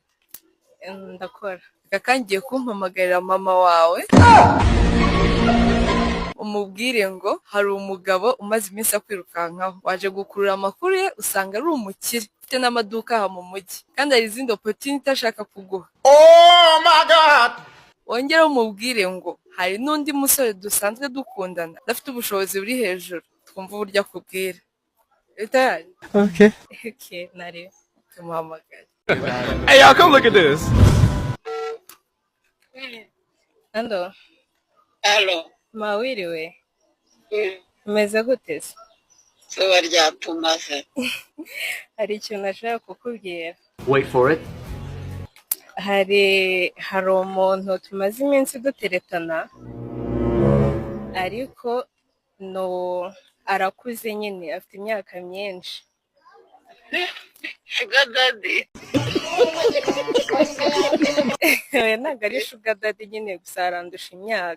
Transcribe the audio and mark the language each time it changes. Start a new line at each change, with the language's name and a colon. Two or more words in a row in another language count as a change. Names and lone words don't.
Kinyarwanda: Ndakora. Reka kandi ugiye kumpamagarira mama wawe, umubwire ngo hari umugabo umaze iminsi akwirukankaho. Waje gukurura amakuru ye usanga ari umukire, ufite n'amaduka aha mu mujyi. Kandi hari izindi opportunity ashaka kuguha.
English: Oh my God!
Kinyarwanda: Wongere umubwire ngo hari n'undi musore dusanzwe dukundana, adafite ubushobozi buri hejuru. Twumva uburyo akubwira. Utayari? Okay. Okay, nari. Tumuhamagare.
English: Hey, y'all, come look at this.
Kinyarwanda: Ando, Halo, mawiriwe. Umeze gute se? zuba ryatumaze. Hari ikintu nashaka kukubwira.
English: Wait for it.
Kinyarwanda: Hari umuntu tumaze iminsi duteretana, ariko no arakuze nyine, afite imyaka myinshi.
English: Sugar daddy.
Kinyarwanda: Oya, ntabwo ari
English: sugar daddy
Kinyarwanda: nyine, gusa arandusha imyaka.